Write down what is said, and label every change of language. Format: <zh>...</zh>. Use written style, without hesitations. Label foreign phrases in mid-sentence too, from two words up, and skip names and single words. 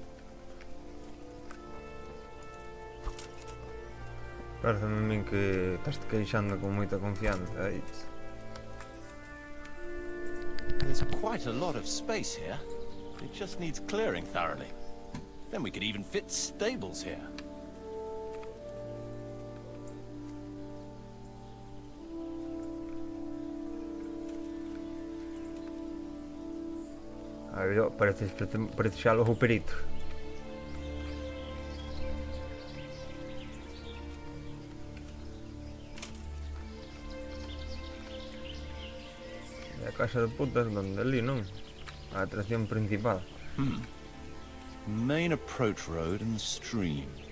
<gl>Parece a min que estás queixando con moita confianza aí.</gl> <en>There's quite a lot of space here. It just needs clearing thoroughly. Then we could even fit stables here.</en> <gl>A ver, parece xa logo o perito. E a casa de putas donde ali, non? A atracción principal.</gl> <en>Main approach road and stream.</en>